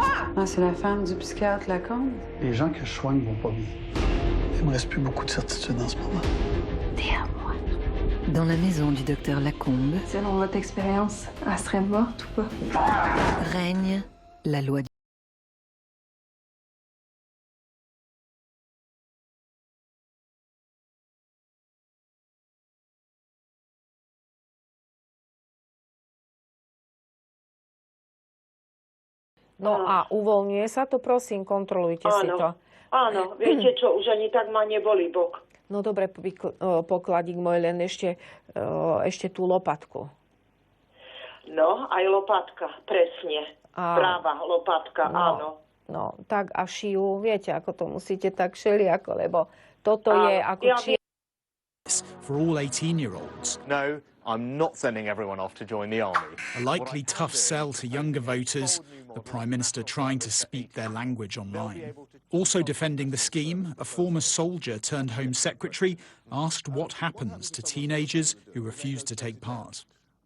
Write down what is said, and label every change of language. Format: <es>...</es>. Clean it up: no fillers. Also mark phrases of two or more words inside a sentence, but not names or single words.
<fr>Ah, c'est la femme du psychiatre Lacombe. Les gens que je soigne vont pas bien. Il me reste plus beaucoup de certitude en ce moment. T'es à moi. Dans la maison du docteur Lacombe. Selon votre expérience, elle serait morte ou pas? Règne la loi du...</fr> <sk>No a uvoľňuje sa to, prosím, kontrolujte si to. Áno, viete čo, už ani tak ma nebolí bok. No dobre, pokladík môj, len ešte tú lopatku. No, aj lopatka, presne. Práva lopatka, áno. No, tak a šiu, viete, ako to musíte tak šeliako, lebo toto je ako</sk> <en>For all 18-year-olds. No, I'm not sending everyone off to join the army. A likely tough sell to younger voters, the Prime Minister trying to speak their language online. Also defending the scheme, a former soldier turned Home Secretary asked what happens to teenagers who refuse to take part.</en>